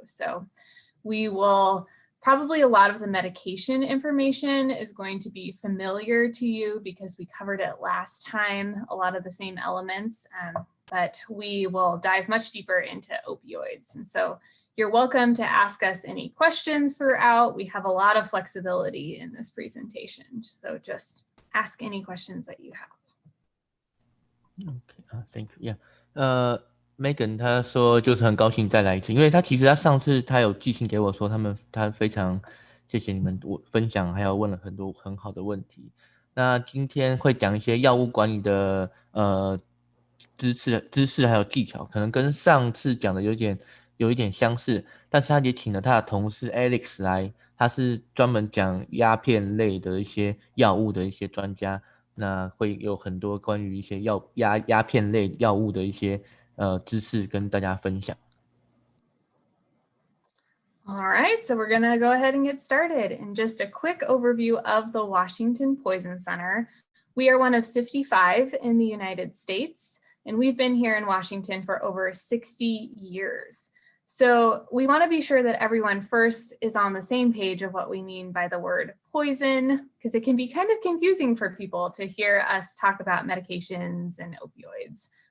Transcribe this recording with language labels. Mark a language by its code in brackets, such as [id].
[en] So we will probably, a lot of the medication information is going to be familiar to you because we covered it last time, a lot of the same elements, but we will dive much deeper into opioids. And so you're welcome to ask us any questions throughout. We have a lot of flexibility in this presentation, so just ask any questions that you have. Okay, thank you. Yeah. [zh] Megan 他说就是很高兴再来一次，因为其实他上次他有寄信给我说，他非常谢谢你们分享，还有问了很多很好的问题。那今天会讲一些药物管理的知识还有技巧，可能跟上次讲的有一点相似，但是他也请了他的同事 Alex 来，他是专门讲鸦片类的一些药物的一些专家。那会有很多关于一些鸦片类药物的一些知识跟大家分享。 [en] All right, so we're going to go ahead and get started. And just a quick overview of the Washington Poison Center. We are one of 55 in the United States, and we've been here in Washington for over 60 years. So we want to be sure that everyone first is on the same page of what we mean by the word poison, because it can be kind of confusing for people to hear us talk about medications and opioids.